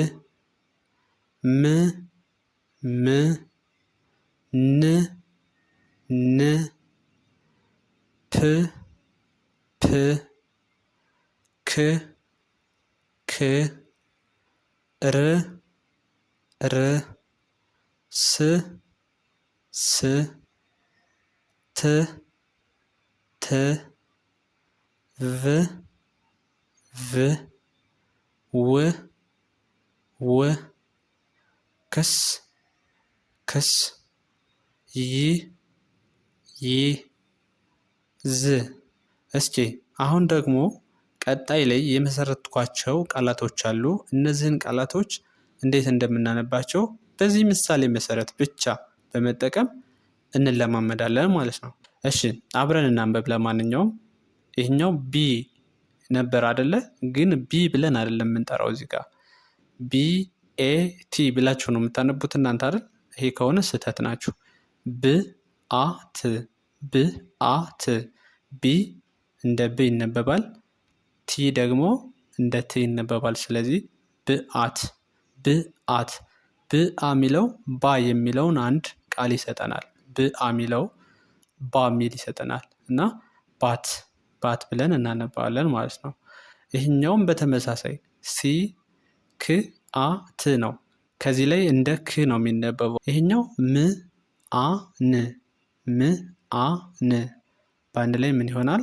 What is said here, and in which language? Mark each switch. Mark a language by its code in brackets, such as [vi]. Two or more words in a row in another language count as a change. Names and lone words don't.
[am] ም ም ን ን ፕ ፕ ክ ክ ር ር ስ ስ ት ት ቭ ቭ ው ው ክስ ክስ ይ ይ ዝ። እስኪ አሁን ደግሞ ቀጣይ ላይ የመሰረትኳቸው ቃላቶች አሉ። እነዚህን ቃላቶች እንዴት እንደምናነባቸው በዚህ ምሳሌ መሰረት ብቻ በመጠቀም እንለማመዳለን ማለት ነው። እሺ አብረን እናንበብ። ለማንኛውም ይህኛው ቢ ነበር አይደለ? ግን ቢ ብለን አይደለም የምንጠራው እዚህ ጋር ቢ ኤ ቲ ብላችሁ ነው የምታነቡት እናንተ አይደል? ይሄ ከሆነ ስህተት ናችሁ። ብ አ ት ብ አ ት ቢ እንደ ብ ይነበባል። ቲ ደግሞ እንደ ት ይነበባል። ስለዚህ ብአት ብአት ብአ የሚለው ባ የሚለውን አንድ ቃል ይሰጠናል። ብአ የሚለው ባ የሚል ይሰጠናል እና ባት ባት ብለን እናነባዋለን ማለት ነው። ይህኛውም በተመሳሳይ ሲ ክ አ ት ነው። ከዚህ ላይ እንደ ክ ነው የሚነበበው። ይህኛው ም አ ን ም አ ን በአንድ ላይ ምን ይሆናል?